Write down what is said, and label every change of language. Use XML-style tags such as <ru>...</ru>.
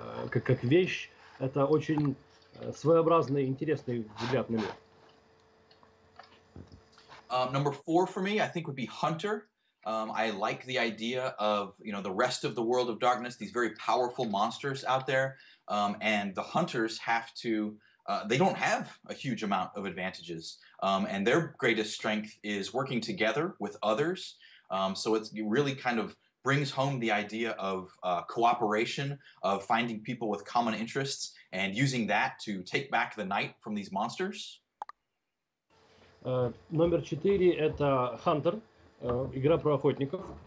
<ru>как вещь, это очень своеобразный, интересный взгляд на мир.</ru> <en>Number 4 for me, I think, would be Hunter. I like the idea of, you know, the rest of the world of darkness, these very powerful monsters out there, and the hunters have to, they don't have a huge amount of advantages, and their greatest strength is working together with others. So it really kind of brings home the idea of cooperation, of finding people with common interests, and using that to take back the night from these monsters.</en> <ru>Номер 4 это Hunter, игра про охотников.</ru>